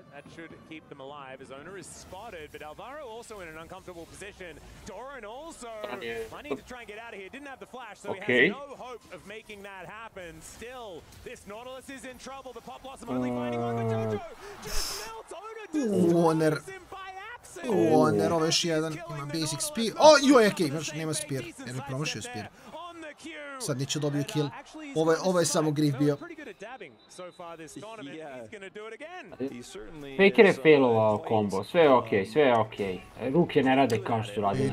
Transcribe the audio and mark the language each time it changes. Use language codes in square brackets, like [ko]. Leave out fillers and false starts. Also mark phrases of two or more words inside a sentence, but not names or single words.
[en] That should keep them alive. His owner is spotted, but Alvaro also in an uncomfortable position. Doran also planning to try and get out of here. Didn't have the flash, so he has no hope of making that happen. Still, this Nautilus is in trouble. The Pop Blossom only finding one, but JoJo just melts Warner. Warner, [sr] ovo još jedan. Ima [en] basic spear. [sr] Joj, okej, nema spear. Jer je promašio spear. Sad neće dobio kill. Ovo je samo grief bio. Faker je failovao combo, sve je okej, sve je okej. Ruke ne rade kao što radi.